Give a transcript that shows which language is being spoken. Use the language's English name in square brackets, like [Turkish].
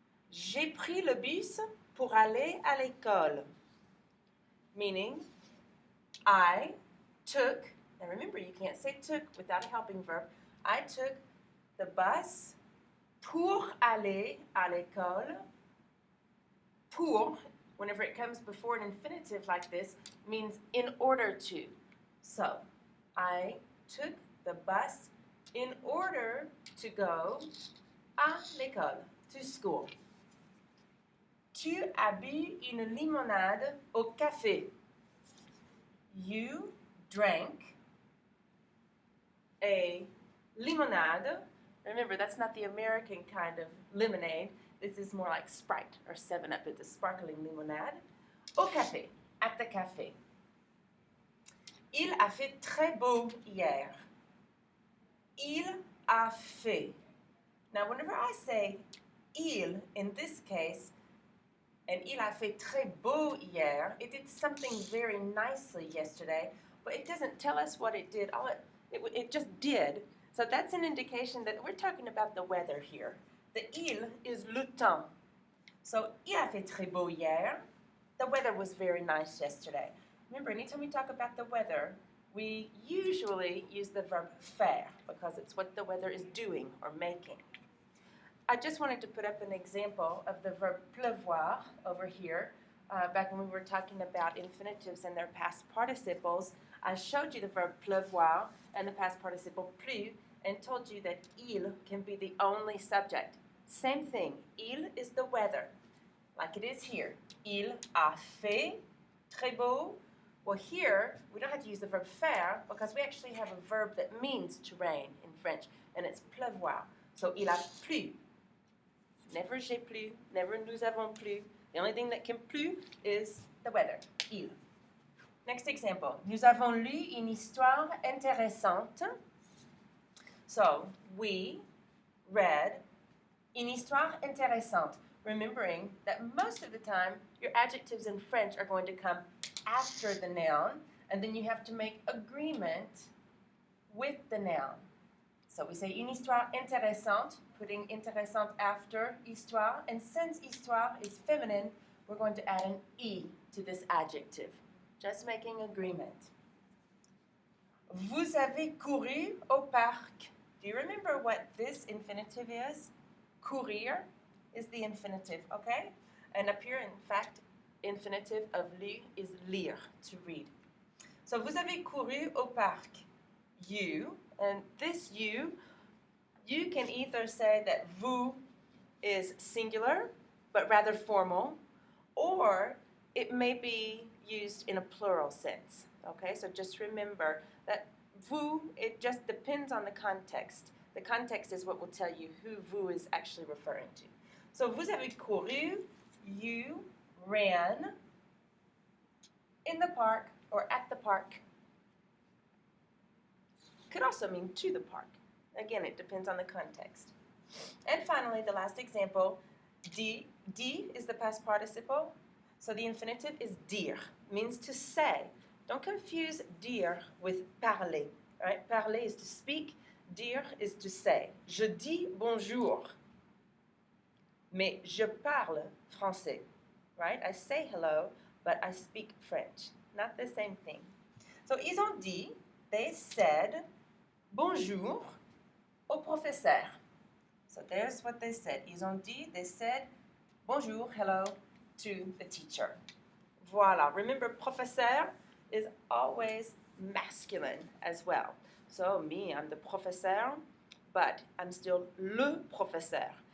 [French] J'ai pris le bus pour aller à l'école. [English] Meaning, I took, and remember you can't say took without a helping verb, I took the bus [French] pour aller à l'école. [English] Pour, whenever it comes before an infinitive like this, means in order to. So, I took the bus in order to go [French] à l'école, [English] to school. [French] Tu as bu une limonade au café. [English] You drank a limonade. Remember, that's not the American kind of lemonade. This is more like Sprite or 7-Up. It's a sparkling limonade. [French] Au café, [English] at the café. [French] Il a fait très beau hier. Il a fait. [English] Now, whenever I say il in this case, and [French] il a fait très beau hier, [English] it did something very nicely yesterday, but it doesn't tell us what it did. It just did. So that's an indication that we're talking about the weather here. The il is le temps. [French] So, il a fait très beau hier. [English] The weather was very nice yesterday. Remember, anytime we talk about the weather, we usually use the verb faire because it's what the weather is doing or making. I just wanted to put up an example of the verb pleuvoir over here. Back when we were talking about infinitives and their past participles, I showed you the verb pleuvoir and the past participle plu and told you that il can be the only subject. Same thing, il is the weather, like it is here. [French] Il a fait très beau. [English] Well, here, we don't have to use the verb faire because we actually have a verb that means to rain in French, and it's pleuvoir. [French] So, il a plu. Never j'ai plu, never nous avons plu. [English] The only thing that can plu is the weather, il. Next example. [French] Nous avons lu une histoire intéressante. [English] So, we read [French] une histoire intéressante, [English] remembering that most of the time your adjectives in French are going to come after the noun, and then you have to make agreement with the noun. So we say [French] une histoire intéressante, [English] putting intéressante after histoire, and since histoire is feminine, we're going to add an e to this adjective, just making agreement. [French] Vous avez couru au parc. [English] Do you remember what this infinitive is? Courir is the infinitive, okay? And up here, in fact, infinitive of lu is lire, to read. [French] So, vous avez couru au parc. [English] You, and this you can either say that vous is singular, but rather formal, or it may be used in a plural sense, okay? So just remember that vous, it just depends on the context. The context is what will tell you who vous is actually referring to. So, [French] vous avez couru, [English] you ran in the park or at the park. Could also mean to the park. Again, it depends on the context. And finally, the last example, dit is the past participle. So the infinitive is dire, means to say. Don't confuse dire with parler. Right? Parler is to speak, dire is to say. [French] Je dis bonjour, mais je parle français. [English] Right? I say hello, but I speak French. Not the same thing. [French] So ils ont dit, [English] they said, [French] bonjour au professeur. [English] So there's what they said. [French] Ils ont dit, [English] they said, bonjour, hello to the teacher. Voilà. Remember, professeur is always masculine as well. So me, I'm the professeur, but I'm still [French] le professeur.